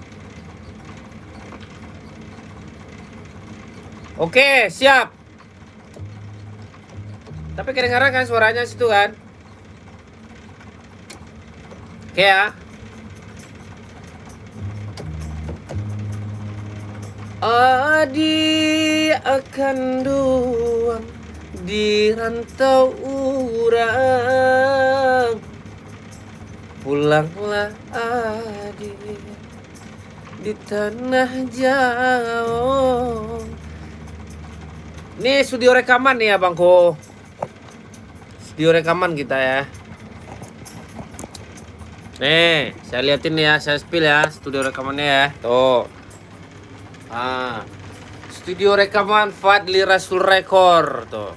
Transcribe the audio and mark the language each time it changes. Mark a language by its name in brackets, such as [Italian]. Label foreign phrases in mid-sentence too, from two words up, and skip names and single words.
[Indonesian] Oke, siap. Tapi kedengaran kan suaranya situ kan? Oke ya. [Minangkabau] Adi akan duang di rantau urang. Pulanglah Adi di tanah jauh. [Indonesian] Ini studio rekaman nih abangku. Studio rekaman kita ya. Nih, saya liatin ya, saya spill ya studio rekamannya ya. Tuh. Studio rekaman Fadli Rasul Record tuh.